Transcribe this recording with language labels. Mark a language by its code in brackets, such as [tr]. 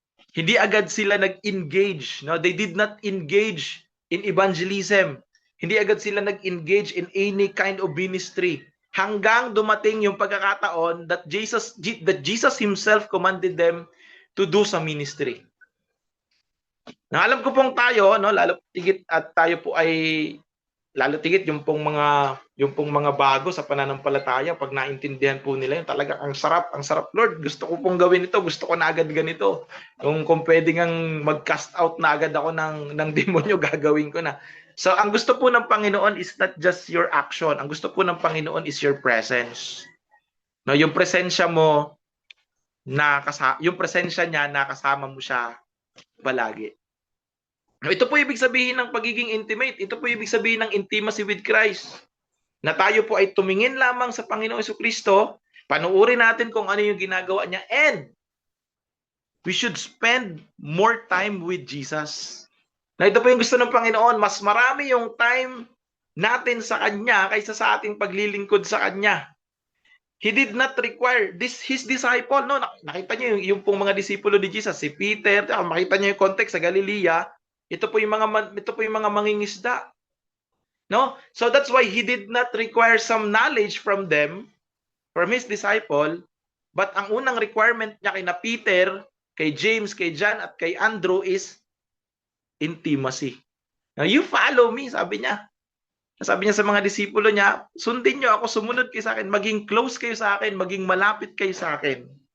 [tl] Hindi agad sila nag-engage. [en] No? They did not engage in evangelism. [tl] Hindi agad sila nag-engage [en] in any kind of ministry. [tl] Hanggang dumating yung pagkakataon [en] that Jesus Himself commanded them to do some ministry. [tl] Na alam ko pong tayo, no, lalo tigit at tayo po ay lalo tigit yung pong mga bago sa pananampalataya, pag naintindihan po nila yun, talaga ang sarap Lord, gusto ko pong gawin ito, gusto ko na agad ganito. Kung pwede ngang mag-cast out na agad ako ng demonyo, gagawin ko na. So, ang gusto po ng Panginoon [en] is not just your action. [tl] Ang gusto po ng Panginoon [en] is your presence. [tl] No, yung presensya mo yung presensya niya nakasama mo siya palagi. No, ito po ibig sabihin ng pagiging intimate. Ito po ibig sabihin ng intimacy with Christ. Na tayo po ay tumingin lamang sa Panginoong Jesucristo, panuorin natin kung ano yung ginagawa niya, [en] and we should spend more time with Jesus. [tl] Na ito po yung gusto ng Panginoon, mas marami yung time natin sa Kanya kaysa sa ating paglilingkod sa Kanya. [en] He did not require his disciple, no? [tl] Nakita niyo yung pong mga disipulo ni Jesus, si Peter, makita niyo yung context sa Galilea, ito po yung mga mangingisda. No? [en] So that's why he did not require some knowledge from them, from his disciple, but [tl] ang unang requirement niya kay na Peter, kay James, kay John, at kay Andrew [en] is intimacy. Now, you follow me, [tl] sabi niya. Sabi niya sa mga disipulo niya, sundin niyo ako, sumunod kayo sa akin, maging close kayo sa akin, maging malapit kayo sa akin.